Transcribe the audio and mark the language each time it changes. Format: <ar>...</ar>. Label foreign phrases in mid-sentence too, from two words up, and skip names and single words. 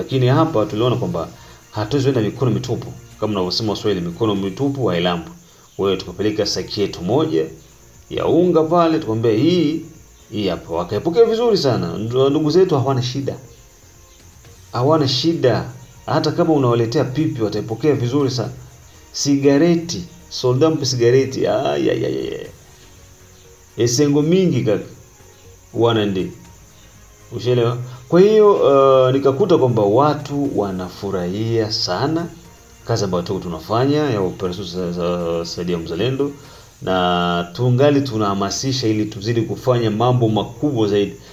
<sw>Lakini hapa tuliona kwamba hatuwezi kwenda mikono mitupu, kama unavyosema Waswahili, mikono mitupu hailambu. Wewe tukapeleka saki yetu moja ya unga pale, tukamwambia hii hapa, wakaipokea vizuri sana. Ndugu zetu hawana shida. Hata kama unawaletea pipi wataipokea vizuri sana.</sw> <ln>Sigareti, soldat mpe sigareti. Esengo mingi kaka. Wana ndi.</ln> <sw>Ushelewa? Kwa hiyo nikakuta kwamba watu wanafurahia sana kazi ambayo tunafanya ya operation Saidia Mzalendo, na tungali tunahamasisha ili tuzidi kufanya mambo makubwa zaidi.</sw>